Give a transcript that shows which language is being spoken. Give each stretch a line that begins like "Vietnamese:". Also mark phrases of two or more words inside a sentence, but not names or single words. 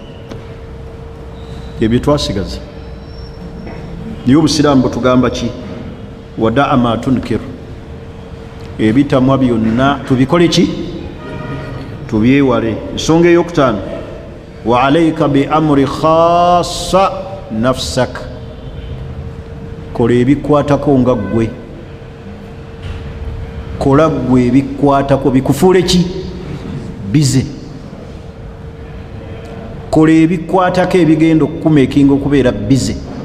Ganda: Ebyo twasigaza. Naye obusiraamu butugamba ki?
Arabic: ودع ما تنكر,
Ganda: ebitamwa byonna tubikole ki? Tubyewale. Ensonga ey'okutaano,
Arabic: وعليك بأمر خاصة نفسك,
Ganda: kola ebikwatako nga ggwe, kola ggwe ebikwatako, bikufuule ki? Bize. Kola ebikwatako ebigenda okukumeekinga okubeera bize.